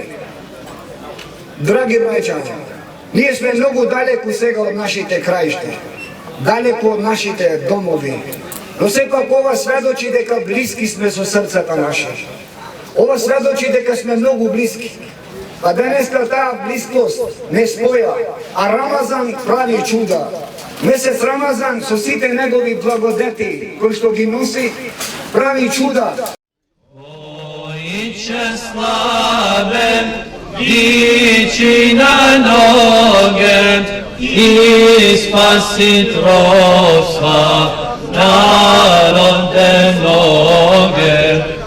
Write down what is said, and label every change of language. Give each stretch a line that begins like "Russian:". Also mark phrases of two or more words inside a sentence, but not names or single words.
Macedonian: Драги браќани, ние сме многу далеку сега од нашите краишта, далеку од нашите домови, но сепак ова сведочи дека блиски сме со срцата наше. Ова сведочи дека сме многу блиски. Па денеска таа блискост не споја, а Рамазан прави чуда. Месец Рамазан со сите негови благодети кои што ги носи, прави чуда.
Croatian: Ojče slave, dići na noge i spasit rosa narode mnoge.